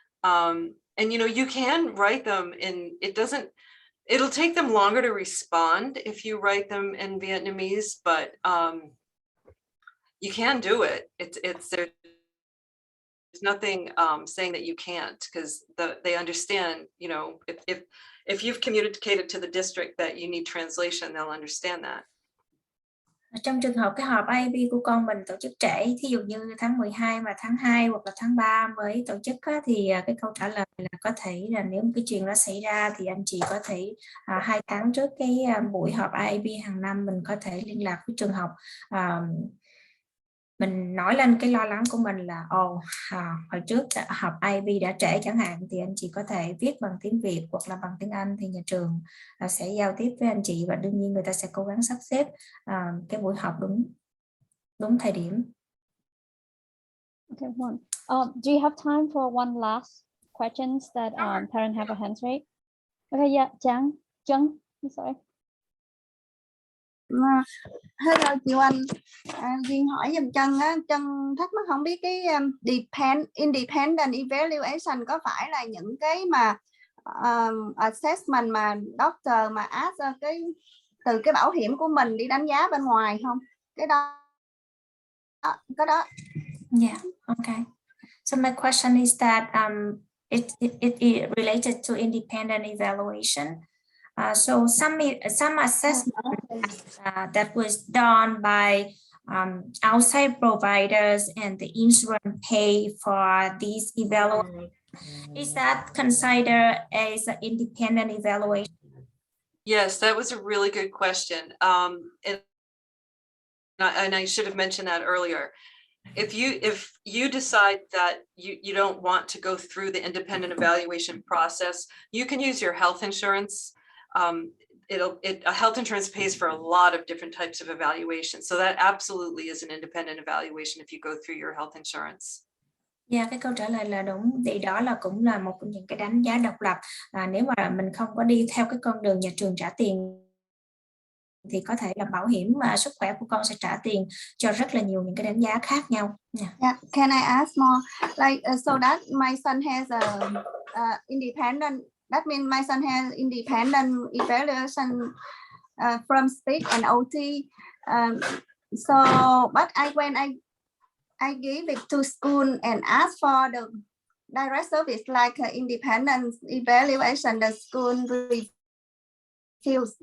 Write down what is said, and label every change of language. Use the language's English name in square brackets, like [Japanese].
[English] And, you know, you can write them in, it'll take them longer to respond if you write them in Vietnamese, but you can do it. There's nothing saying that you can't, because they understand, you know, if you've communicated to the district that you need translation, they'll understand that. [Vietnamese] Trong trường hợp cái họp IEP của con mình tổ chức trễ, thí dụ như tháng 12 mà tháng 2 hoặc là tháng 3 mới tổ chức á, thì cái câu trả lời là có thể là nếu cái chuyện đó xảy ra thì anh chị có thể 2 tháng trước cái buổi họp IEP hàng năm mình có thể liên lạc với trường học. Mình nói lên cái lo lắng của mình là hồi trước họp IEP đã trễ chẳng hạn, thì anh chị có thể viết bằng tiếng Việt hoặc là bằng tiếng Anh, thì nhà trường sẽ giao tiếp với anh chị và đương nhiên người ta sẽ cố gắng sắp xếp cái buổi họp đúng thời điểm. [English] Okay, one. Do you have time for one last questions that parents have a hand raised? Okay, yeah, Trang, sorry. [Vietnamese] Hello chị Oanh, Duyên hỏi giùm Trân á, Trân thắc mắc không biết cái independent evaluation có phải là những cái mà assessment mà doctor mà ask từ cái bảo hiểm của mình đi đánh giá bên ngoài không? Cái đó. [English] Yeah, okay. So my question is that it related to independent evaluation. So some assessment that was done by outside providers and the insurance pay for these evaluations. Is that considered as an independent evaluation? Yes, that was a really good question. And I should have mentioned that earlier. If you decide that you don't want to go through the independent evaluation process, you can use your health insurance. Health insurance pays for a lot of different types of evaluation. So that absolutely is an independent evaluation if you go through your health insurance. [Vietnamese] Dạ, cái câu trả lời là đúng. Thì đó là cũng là một trong những cái đánh giá độc lập. Nếu mà mình không có đi theo cái con đường nhà trường trả tiền thì có thể là bảo hiểm sức khỏe của con sẽ trả tiền cho rất là nhiều những cái đánh giá khác nhau. [English] Yeah. Can I ask more? Like so that my son has a independent. That means my son has independent evaluation from speech and OT. So, but when I give it to school and ask for the direct service like independent evaluation, the school refused.